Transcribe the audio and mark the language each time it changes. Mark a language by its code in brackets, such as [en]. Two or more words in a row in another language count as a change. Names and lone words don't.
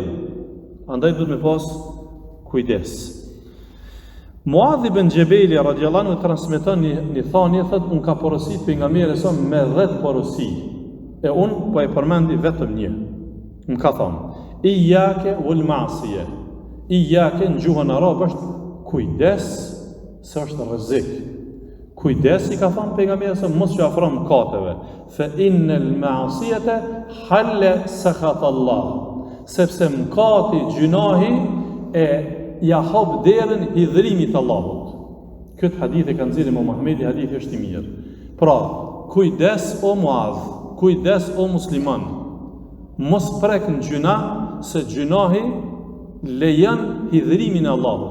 [sq] Andaj duhet me pas kujdes. Muadh ibn Jabeli [ar] رضي الله عنه [sq] transmeton një thënie, thotë un ka porosit pejgamberi sa me 10 porosi. E un po e përmendi vetëm një. Më ka thënë: [ar] "إياك والمعصية." [sq] Iyyake në gjuhën arabe është kujdes, se është rrezik. Kujdes, i ka thënë pejgamberi sa mos që afron mëkateve. [ar] فإن المعصية حل سخط الله. [sq] Sepse mëkati, gjunahi e ja hap derën hidhërimit Allahut. Këtë hadith e kanë nxjerrë Imam Muhamedi, hadithi është i mirë. Pra, kujdes o Muadh, kujdes o musliman. Mos prek në gjuna, se gjunahi lejon hidhërimin e Allahut.